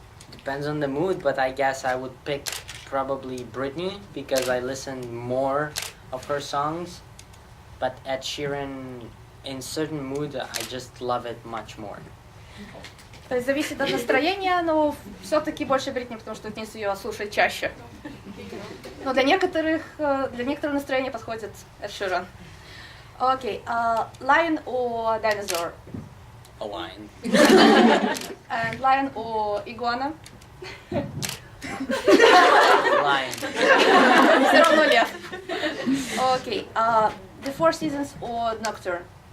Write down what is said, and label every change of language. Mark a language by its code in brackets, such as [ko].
[en] Depends on the mood, but I guess I would pick probably Britney because I listen more of her songs. But Ed Sheeran, in certain mood, I just love it much more. [ru] То есть зависит от настроения, но все-таки больше Бритни, потому что Денис ее слушает чаще. Но для некоторых настроения подходит Ed Sheeran. [en] Окей, lion or dinosaur? A lion. And lion or iguana? Lion. [ru] Все равно лев. [en] Окей, the Four Seasons or Nocturne?